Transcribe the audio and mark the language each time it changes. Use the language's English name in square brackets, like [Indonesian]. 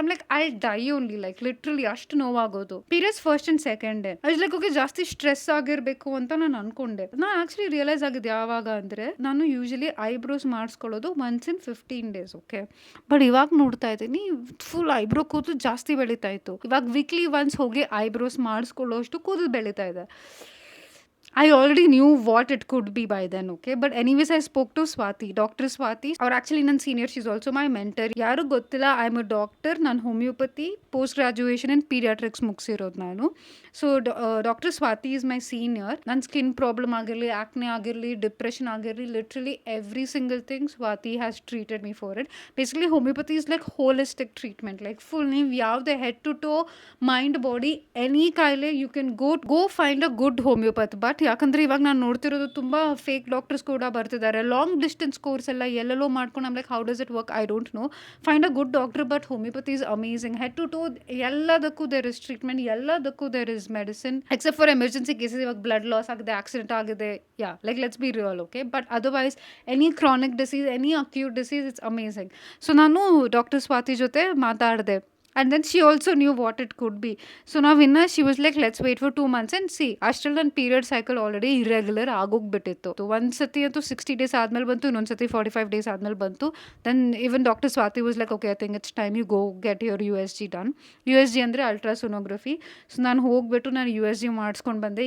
[English] I'm like I die only, like literally [Kannada] ಅಷ್ಟು ನೋವಾಗೋದು. [English] periods first and second day I like okay, [Kannada] ಜಾಸ್ತಿ stress ಆಗಿರಬೇಕು ಅಂತ ನಾನು ಅನ್ಕೊಂಡೆ. ನಾನು ಆಕ್ಚುಲಿ ರಿಯಲೈಸ್ ಆಗಿದೆ ಯಾವಾಗ ಅಂದರೆ, ನಾನು usually eyebrows ಮಾಡಿಸ್ಕೊಳ್ಳೋದು [English] once in 15 days, [Kannada] okay. But ಇವಾಗ ನೋಡ್ತಾ ಇದ್ದೀನಿ ಫುಲ್ ಐಬ್ರೋ ಕೂದಲು ಜಾಸ್ತಿ ಬೆಳೀತಾ ಇತ್ತು. ಇವಾಗ ವೀಕ್ಲಿ ಒನ್ಸ್ ಹೋಗಿ ಐಬ್ರೋಸ್ ಮಾಡಿಸ್ಕೊಳ್ಳೋ ಅಷ್ಟು ಕೂದಲು ಬೆಳೀತಾ ಇದೆ. [English] I already knew what it could be by then, okay? But anyways, I spoke to Swati, Dr. Swati. Or actually, ನನ್ನ senior, she's also my mentor. [Kannada] ಯಾರು ಗೊತ್ತಿಲ್ಲ, [English] I am a doctor. [Kannada] ನಾನು homeopathy post graduation ಇನ್ paediatrics ಮುಗಿಸಿರೋದು ನಾನು. [English] So doctor Swati is my senior. [Kannada] ನನ್ನ skin problem ಆಗಿರಲಿ, ಆಕ್ನೆ ಆಗಿರಲಿ, depression ಆಗಿರಲಿ, [English] Literally every single thing Swati has treated me for it. Basically homeopathy is like holistic treatment, like full [Kannada] ನೀವು ಯಾವುದೇ [English] Head to toe, mind, body, any ಕಾಯಿಲೆ you can go find a good homeopath. [Kannada] But ಯಾಕಂದರೆ ಇವಾಗ ನಾನು ನೋಡ್ತಿರೋದು ತುಂಬ fake doctors ಕೂಡ ಬರ್ತಿದ್ದಾರೆ. Long distance course ಎಲ್ಲ ಎಲ್ಲೆಲ್ಲೋ ಮಾಡ್ಕೊಂಡು [English] Am like how does it work, I don't know. Find a good doctor. But homeopathy is amazing. Head to toe ಎಲ್ಲದಕ್ಕೂ there is treatment, ಎಲ್ಲದಕ್ಕೂ there is medicine, except for emergency cases. [Kannada] ಇವಾಗ blood loss ಆಗಿದೆ, accident ಆಗಿದೆ, ಯಾ, [English] like let's be real, [Kannada] okay. [English] But otherwise any chronic disease, any acute disease, it's amazing. [Kannada] So ನಾನು doctor Swati ಜೊತೆ ಮಾತಾಡಿದೆ. [English] And then she also knew what it could be. So now she was like, let's wait for 2 months and see. [Kannada] ಅಷ್ಟರಲ್ಲಿ ನನ್ನ period cycle already irregular ಆಗೋಗ್ಬಿಟ್ಟಿತ್ತು. ಒಂದ್ಸತಿ ಅಂತೂ 60 days ಆದ್ಮೇಲೆ ಬಂತು, ಇನ್ನೊಂದ್ಸತಿ 45 days ಆದ್ಮೇಲೆ ಬಂತು. [English] Then even doctor Swati was like okay, I think it's time you go get your USG done. [Kannada] USG ಅಂದರೆ ಅಲ್ಟ್ರಾಸೋನೋಗ್ರಫಿ. ಸೊ ನಾನು ಹೋಗ್ಬಿಟ್ಟು ನಾನು USG ಮಾಡಿಸ್ಕೊಂಡು ಬಂದೆ.